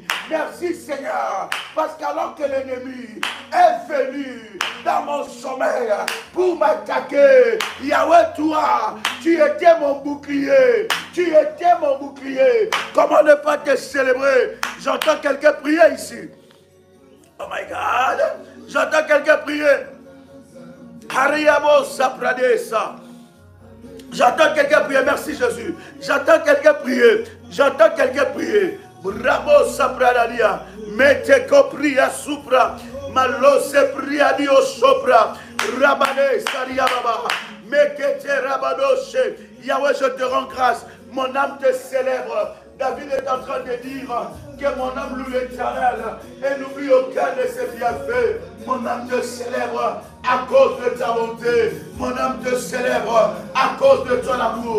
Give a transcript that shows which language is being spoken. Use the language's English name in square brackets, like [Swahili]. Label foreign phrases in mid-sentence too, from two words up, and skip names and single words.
[French] Merci Seigneur, parce qu'alors que l'ennemi est venu dans mon sommeil pour m'attaquer, Yahweh, toi, tu étais mon bouclier. Tu étais mon bouclier. Comment ne pas te célébrer? J'entends quelqu'un prier ici. [English] Oh my God. [French] J'entends quelqu'un prier. Hariabo Sapradesa. J'entends quelqu'un prier. Merci Jésus. J'entends quelqu'un prier. J'entends quelqu'un prier. Bravo Sapradadia. Mete copria supra. Malo se priadio sopra. Rabane Sariababa. Mekete Rabadoshe. Yahweh, je te rends grâce. Mon âme te célèbre. David est en train de dire que mon âme loue l'Éternel et n'oublie aucun de ses bienfaits. Mon âme te célèbre à cause de ta bonté. Mon âme te célèbre à cause de ton amour.